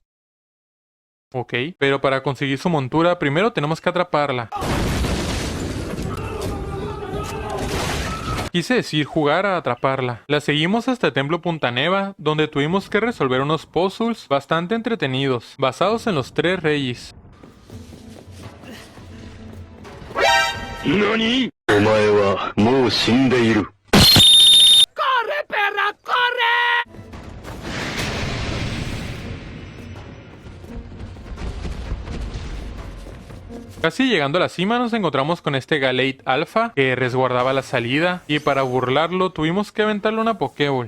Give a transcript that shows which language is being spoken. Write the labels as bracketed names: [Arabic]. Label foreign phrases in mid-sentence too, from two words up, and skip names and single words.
[Spanish] Ok, pero para conseguir su montura primero tenemos que atraparla. Quise decir jugar a atraparla. La seguimos hasta el templo Punta Neva, donde tuvimos que resolver unos puzzles bastante entretenidos, basados en los tres reyes. ¿Nani? [Japanese] お前はもう死んでいる。 [Spanish] ¡Corre, perra, corre! Casi llegando a la cima nos encontramos con este Gallade Alpha que resguardaba la salida y para burlarlo tuvimos que aventarle una Pokéball.